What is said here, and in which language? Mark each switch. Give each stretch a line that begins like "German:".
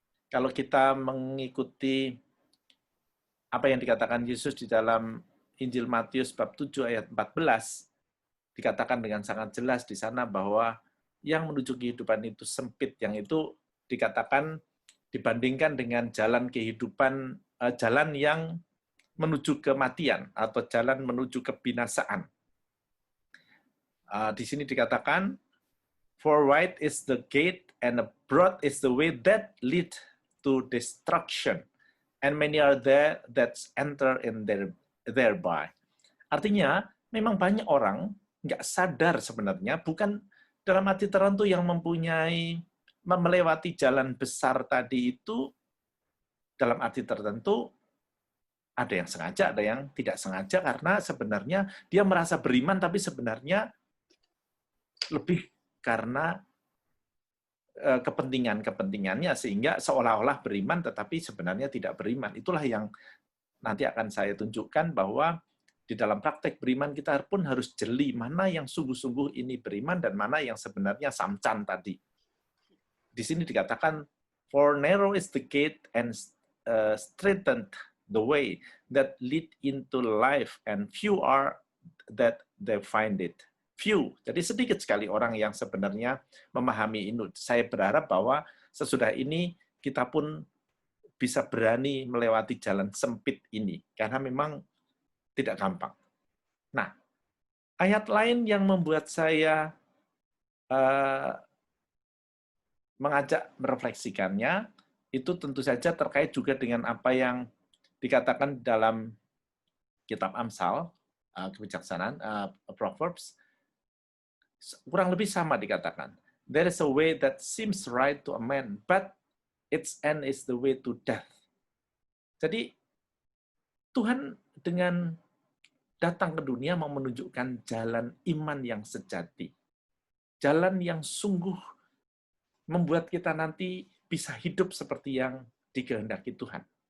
Indonesian: Kalau kita mengikuti apa yang dikatakan Yesus di dalam Injil Matius bab 7 ayat 14, dikatakan dengan sangat jelas di sana bahwa yang menuju kehidupan itu sempit, yang itu dikatakan dibandingkan dengan jalan kehidupan, jalan yang menuju kematian atau jalan menuju kebinasaan.
English: Di sini dikatakan, for wide is the gate and broad is the way that lead to destruction, and many are there that enter in thereby.
Indonesian: Artinya, memang banyak orang nggak sadar sebenarnya, bukan dalam arti tertentu yang melewati jalan besar tadi itu dalam arti tertentu, ada yang sengaja, ada yang tidak sengaja, karena sebenarnya dia merasa beriman, tapi sebenarnya lebih karena kepentingannya, sehingga seolah-olah beriman, tetapi sebenarnya tidak beriman. Itulah yang nanti akan saya tunjukkan bahwa di dalam praktek beriman kita pun harus jeli mana yang sungguh-sungguh ini beriman dan mana yang sebenarnya samcan tadi.
English: Di sini dikatakan, for narrow is the gate and straightened the way that lead into life, and few are that they find it.
Indonesian: Few, jadi sedikit sekali orang yang sebenarnya memahami ini. Saya berharap bahwa sesudah ini kita pun bisa berani melewati jalan sempit ini, karena memang tidak gampang. Nah, ayat lain yang membuat saya mengajak merefleksikannya, itu tentu saja terkait juga dengan apa yang dikatakan dalam kitab Amsal, kebijaksanaan, Proverbs, kurang lebih sama dikatakan.
English: There is a way that seems right to a man, but its end is the way to death.
Indonesian: Jadi, Tuhan dengan datang ke dunia mau menunjukkan jalan iman yang sejati. Jalan yang sungguh membuat kita nanti bisa hidup seperti yang dikehendaki Tuhan.